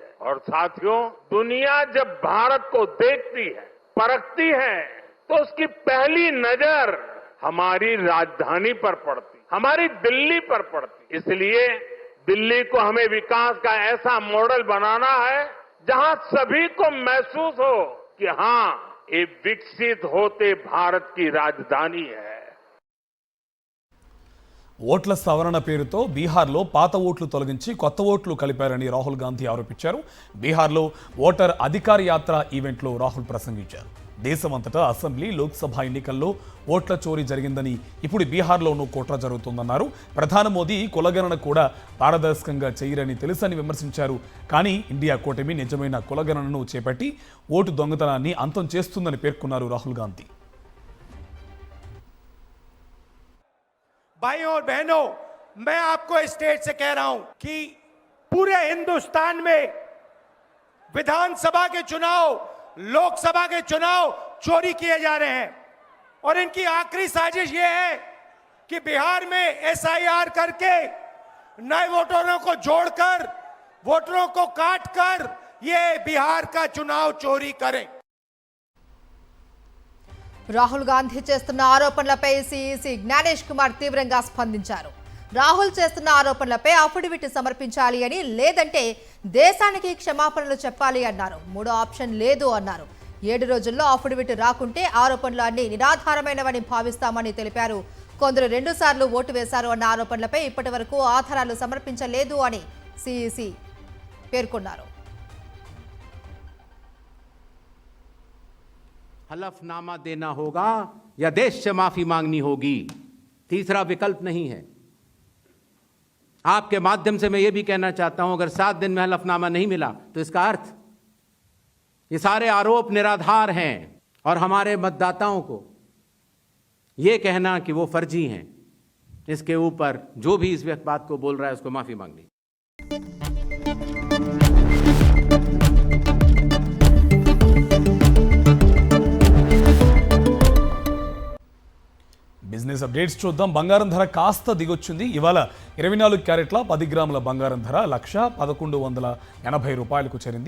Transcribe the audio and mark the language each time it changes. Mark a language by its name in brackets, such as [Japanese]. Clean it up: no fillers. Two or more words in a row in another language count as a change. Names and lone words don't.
[Hindi] और साथियों, दुनिया जब भारत को देखती है, परखती है, तो उसकी पहली नजर हमारी राजधानी पर पड़ती, हमारी दिल्ली पर पड़ती. इसलिए दिल्ली को हमें विकास का ऐसा मॉडल बनाना है जहां सभी को महसूस हो कि हां, ये विकसित होते भारत की राजधानी है. [Telugu] ఓట్ల సవరణ పేరుతో బీహార్లో పాత ఓట్లు తొలగించి కొత్త ఓట్లు కలిపారని రాహుల్ గాంధీ ఆరోపించారు. బీహార్లో ఓటర్ అధికార యాత్ర ఈవెంట్లో రాహుల్ ప్రసంగించారు. దేశమంతటా అసెంబ్లీ, లోక్సభ ఎన్నికల్లో ఓట్ల చోరీ జరిగిందని, ఇప్పుడు బీహార్లోనూ కుట్ర జరుగుతుందన్నారు. ప్రధాని మోదీ కులగణన కూడా పారదర్శకంగా చేయరని తెలుసని విమర్శించారు. కానీ ఇండియా కూటమి నిజమైన కులగణనను చేపట్టి ఓటు దొంగతనాన్ని అంతం చేస్తుందని పేర్కొన్నారు రాహుల్ గాంధీ. [Hindi] भाइयों और बहनों, मैं आपको इस स्टेज से कह रहा हूं कि पूरे हिंदुस्तान में विधानसभा के चुनाव, लोकसभा के चुनाव चोरी किए जा रहे हैं और इनकी आखिरी साजिश ये है कि बिहार में एसआईआर करके नए वोटरों को जोड़कर, वोटरों को काटकर ये बिहार का चुनाव चोरी करें. [Telugu] రాహుల్ గాంధీ చేస్తున్న ఆరోపణలపై సీఈసీ జ్ఞానేష్ కుమార్ తీవ్రంగా స్పందించారు. రాహుల్ చేస్తున్న ఆరోపణలపై అఫిడవిట్ సమర్పించాలి అని, లేదంటే దేశానికి క్షమాపణలు చెప్పాలి అన్నారు. మూడో ఆప్షన్ లేదు అన్నారు. 7 రోజుల్లో అఫిడవిట్ రాకుంటే ఆరోపణలు అన్ని నిరాధారమైనవని భావిస్తామని తెలిపారు. కొందరు 2 సార్లు ఓటు వేశారు అన్న ఆరోపణలపై ఇప్పటి వరకు ఆధారాలు సమర్పించలేదు అని సీఈసీ పేర్కొన్నారు. [Hindi] हलफनामा देना होगा या देश से माफी मांगनी होगी, तीसरा विकल्प नहीं है. आपके माध्यम से मैं ये भी कहना चाहता हूं, अगर 7 दिन में हलफनामा नहीं मिला तो इसका अर्थ ये सारे आरोप निराधार हैं और हमारे मतदाताओं को ये कहना कि वो फर्जी हैं, इसके ऊपर जो भी इस बात को बोल रहा है उसको माफी मांगनी. [English] business updates [Telugu] చూద్దాం. బంగారం ధర కాస్త దిగొచ్చింది. ఇవాళ 24 క్యారెట్ల 10 గ్రాముల బంగారం ధర 1,1180 రూపాయలకు చేరింది.